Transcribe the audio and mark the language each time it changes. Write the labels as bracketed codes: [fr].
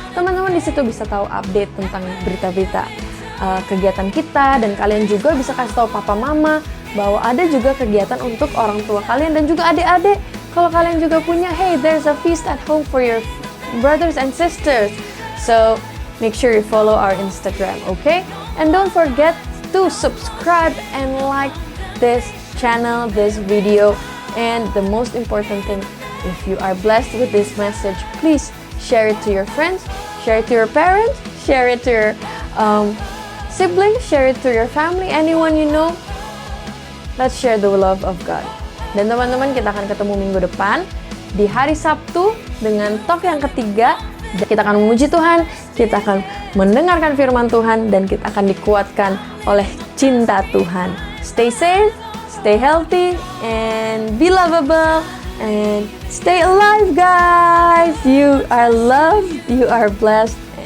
[id] Teman-teman di situ bisa tahu update tentang berita-berita kegiatan kita, dan kalian juga bisa kasih tahu papa mama bahwa ada juga kegiatan untuk orang tua kalian dan juga adik-adik. Kalau kalian juga punya, [en] hey, there's a feast at home for your brothers and sisters. So make sure you follow our Instagram, okay? And don't forget to subscribe and like this channel, this video. And the most important thing, if you are blessed with this message, please share it to your friends, share it to your parents, share it to your siblings, share it to your family, anyone you know. Let's share the love of God. [id] Dan teman-teman, kita akan ketemu minggu depan di hari Sabtu dengan talk yang ketiga. Kita akan memuji Tuhan, kita akan mendengarkan firman Tuhan, dan kita akan dikuatkan oleh cinta Tuhan. [en] Stay safe, stay healthy, and be lovable, and stay alive guys. You are loved, you are blessed.